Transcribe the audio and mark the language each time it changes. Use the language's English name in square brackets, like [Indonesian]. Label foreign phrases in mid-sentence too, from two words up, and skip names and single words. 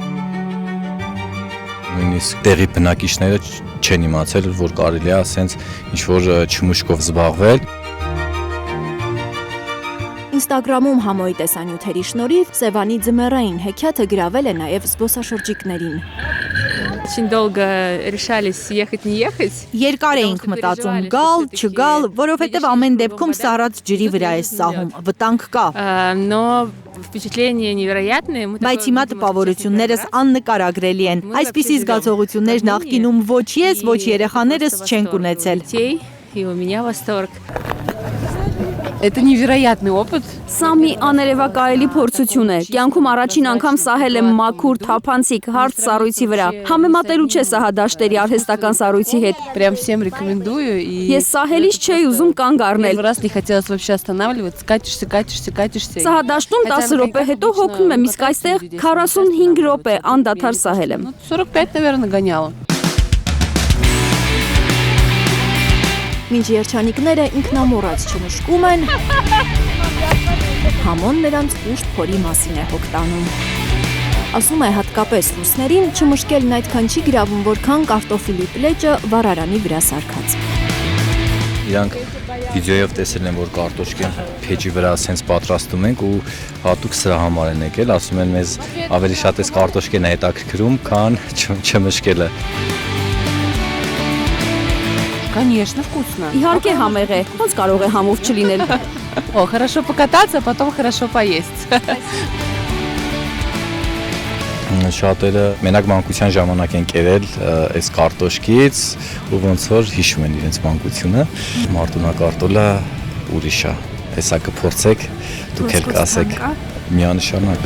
[Armenian] Նույնիսկ տեղի բնակիչները չեն իմացել, որ կարելի է ասենց ինչ-որ չմուշկով զբաղվել։ Ինստագրամում Համոյի տեսանյութերի շնորհիվ Սևանի ձմեռային հեքիաթը գրավել է նաև զբոսաշրջիկներին։ [Russian] Очень долго решались ехать не ехать։ [Armenian] Երկար էինք մտածում գալ, չգալ, որովհետև ամեն դեպքում սառած ջրի վրա է սահում, վտանգ կա։ [Russian] Но впечатление невероятное։ [Armenian] Բայց հիմա տպավորություններս աննկարագրելի են։ Այսպիսի զգացողություններ նախկինում ոչ ես, ոչ երեխաներս չենք ունեցել։ [Russian] И у меня восторг։ Это невероятный опыт։ [Armenian] Սա մի աներևակայելի փորձություն է։ Կյանքում առաջին անգամ սահել եմ մաքուր, թափանցիկ, հարթ սառույցի վրա։ Համեմատելու չէ սա դաշտերի արհեստական սառույցի հետ։ [Russian] Прям всем рекомендую и [Armenian] Ես սահելիս չէի ուզում կանգ առնել։ [Russian] Раз не хотелось вообще останавливаться, катишься։ [Armenian] Սա դաշտում 10 րոպե հետո հոգնում եմ, իսկ այստեղ 45 րոպե անդադար սահել եմ։ [Russian] 45, наверное, гоняла։ [Armenian] Մինչ երջանիկները ինքնամոռաց չմշկում են, Համոն նրանց ուշտ փորի մասին է հոգ տանում։ Ասում է հատկապես ռուսներին չմշկելն այդքան չի գրավում, որքան կարտոֆիլի պլեճը վառարանի վրա սարքած։ Իրանք վիդեոյով տեսել են, որ կարտոշկեն փեջի վրա ասենց պատրաստում ենք ու հատուկ սրա համար են եկել, ասում են մեզ ավելի շատ էս կարտոշկեն է հետաքրքրում, քան չմշկելը։ [Russian] Конечно, вкусно։ [Armenian] Իհարկե համեղ է, ոնց կարող է համով չլինել։ [Russian] О, хорошо покататься, потом хорошо поесть։ [Armenian] Շատերը մենակ մանկության ժամանակ են կերել այս կարտոշկից ու ոնց որ հիշում են իրենց մանկությունը։ Մարտունակարտոլը ուրիշ է։ Հեսա կփորձեք, դուք էլ կասեք միանշանակ։